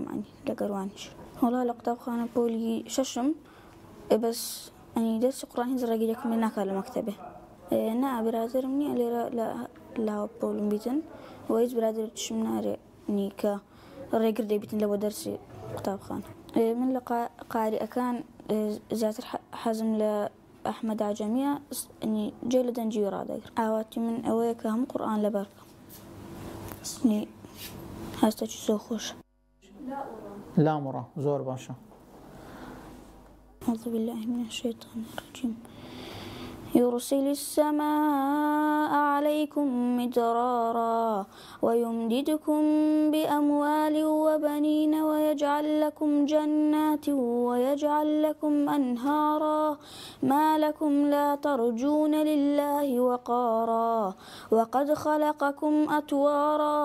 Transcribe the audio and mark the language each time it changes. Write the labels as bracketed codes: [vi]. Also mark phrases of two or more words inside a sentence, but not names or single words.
[ckb] ئەنی لەگەروانیش وەڵا لە قوتابخانە پۆلی 6م بەس ئەنی دەستی قورئان هیچ ڕێگیرێکم لێ ناکات لە مەکتەبێ نا برادرم نییە لێرە لە لاوە پۆلم بیتن و هیچ برادر تشم نارێ نیکە ڕێگر دەبیتن لەوە دەرسی قوتابخانە من لە قاریئەکان زیاتر حەزم لە ئەحمەد عەجەمیە جێ لە دەنجی ڕادەگرم ئاواتی من ئەوەیە کە هەموو قورئان لەبەر بکەم هەستێکی زۆر خۆشە لامڕە زۆر باشە. [ar] أعوذ بالله من الشيطان الرجيم يرسل السماء عليكم مدرارا ويمددكم بأموال وبنين ويجعل لكم جنات ويجعل لكم أنهارا ما لكم لا ترجون لله وقارا وقد خلقكم أطوارا